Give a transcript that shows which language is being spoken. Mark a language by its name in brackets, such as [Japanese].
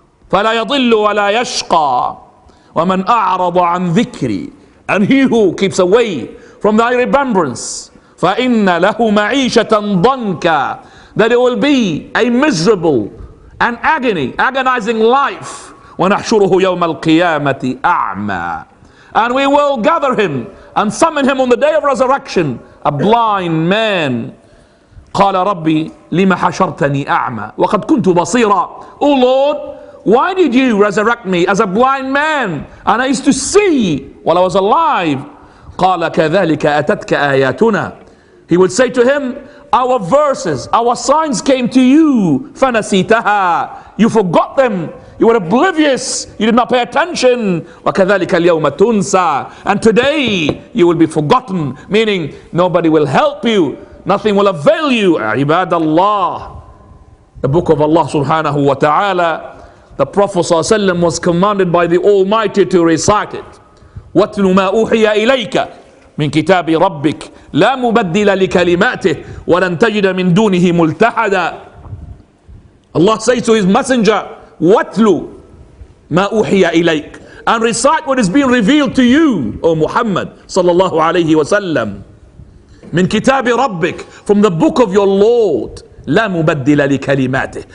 [Arabic] فلا يضل ولا يشقى. ومن أعرض عن ذكري. [English] And he who keeps away from thy remembrance, [Arabic] فإن له معيشة ضنكا. [English] That it will be a miserable and agonizing life. [Arabic] ونحشره يوم القيامة أعمى. [English] And we will gather him and summon him on the day of resurrection, a blind man. [Arabic] قال ربي لما حشرتني أعمى وقد كنت بصيرا. [English] Oh Lord, why did you resurrect me as a blind man, and I used to see while I was alive? [Arabic] قال كذلك أتتك آياتنا. [English] He would say to him, our verses, our signs came to you, [Arabic] فنسيتها. [English] You forgot them. You were oblivious. You did not pay attention. [Arabic] وَكَذَلِكَ الْيَوْمَ تُنْسَى. [English] And today you will be forgotten, meaning nobody will help you. Nothing will avail you. [Arabic] عِبَادَ اللَّهِ. [English] The book of Allah subhanahu wa ta'ala, the Prophet sallallahu alaihi wasallam was commanded by the Almighty to recite it. [Arabic] وَاتْلُ مَا أُوحِيَ إِلَيْكَ من كتاب ربك لا مبدل لكلماته ولن تجد من دونه ملتحدا. [English] Allah says to his messenger, [Arabic] وَاتْلُ مَا أُوحِيَ إِلَيْكَ. [English] And recite what is being revealed to you, O Muhammad sallallahu alayhi wa sallam. [Arabic] من كتاب ربك, [English] from the book of your Lord. [Arabic] لا مبدل لكلماته.